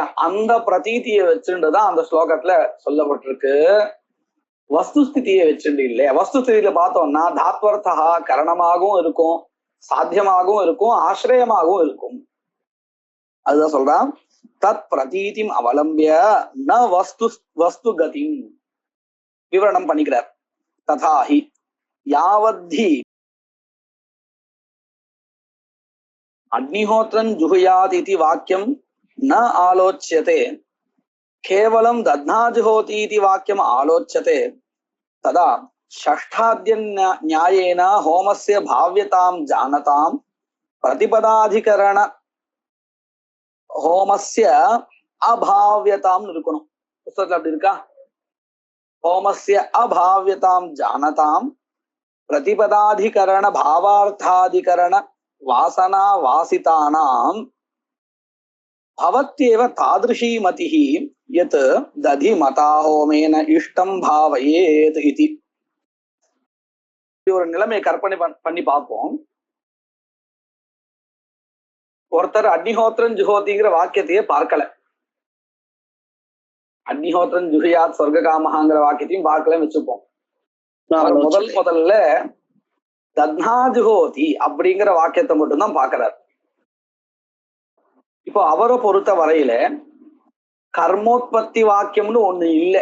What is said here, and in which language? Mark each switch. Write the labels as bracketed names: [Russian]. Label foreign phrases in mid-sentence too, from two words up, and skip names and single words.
[Tamil] அந்த பிரதீதியை வச்சுட்டுதான் அந்த ஸ்லோகத்துல சொல்லப்பட்டிருக்கு வஸ்துஸ்திதியை வச்சுட்டு இல்லையா வஸ்துஸ்திதியில பார்த்தோம்னா தாத்வர்த்தா கரணமாகவும் இருக்கும் சாத்தியமாகவும் இருக்கும் ஆசிரியமாகவும் இருக்கும் அதுதான் சொல்றான் [Sanskrit] तत् प्रतीतिम् अवलम्ब्य न वस्तु गतिम् [Tamil] விவரணம் பண்ணிக்கிறார் [Sanskrit] तथाहि यावत् अग्निहोत्रं जुहुयात् इति वाक्यम् न आलोच्यते केवलं दध्ना जुहोति इति वाक्यम् आलोच्यते तदा षष्ठाद्य न्यायेन होमस्य भाव्यतां जानतां प्रतिपदाधिकरण होमस्य अभाव्यतां [Tamil] இருக்கணும் புத்தகத்துல அப்படி இருக்கா [Sanskrit] होमस्य अभाव्यतां जानतां प्रतिपदाधिकरण भावार्थाधिकरण वासना वासितानां भवत्येव तादृशी मतिः यत् दधि मता होमेन इष्टं भावयेत् इति [Tamil] ஒரு நிலைமையை கற்பனை பண்ணி பார்ப்போம் ஒருத்தர் [Sanskrit] अग्निहोत्रं जुहोति [Tamil] வாக்கியத்தையே பார்க்கல [Sanskrit] अग्निहोत्रं जुहुयात् स्वर्गकामः [Tamil] வாக்கியத்தையும் பார்க்கலன்னு வச்சுப்போம் முதல்ல [Sanskrit] दध्ना जुहोति [Tamil] அப்படிங்கிற வாக்கியத்தை மட்டும்தான் பார்க்கிறார் இப்போ அவரை பொறுத்த வரையில கர்மோத்பத்தி வாக்கியம்னு ஒண்ணு இல்லை.